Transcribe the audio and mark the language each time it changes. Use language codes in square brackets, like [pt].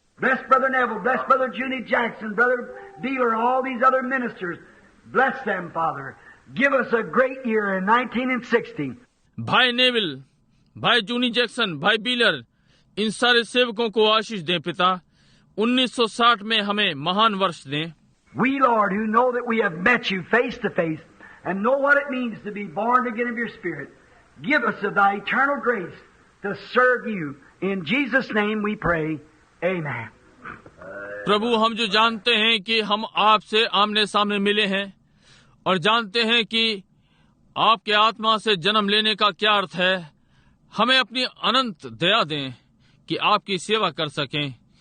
[en] Bless Brother Neville. Bless Brother Junie Jackson, Brother Beeler, all these other ministers. Bless them, Father. Give us a great year in 1960. [hi] भाई Neville, भाई जूनी Jackson, भाई Beeler, इन सारे सेवकों को आशीष दें पिता। 1960 में हमें महान वर्ष दें। [en] We, Lord, who know that we have met You face to face and know what it means to be born again of Your Spirit, give us of Thy eternal grace to serve You. In Jesus' name we pray. Amen. [hi] प्रभु, हम जो जानते हैं कि हम आपसे आमने सामने मिले हैं और जानते हैं कि आपके आत्मा से जन्म लेने का क्या अर्थ है, हमें अपनी अनंत दया दें कि आपकी सेवा कर सकें।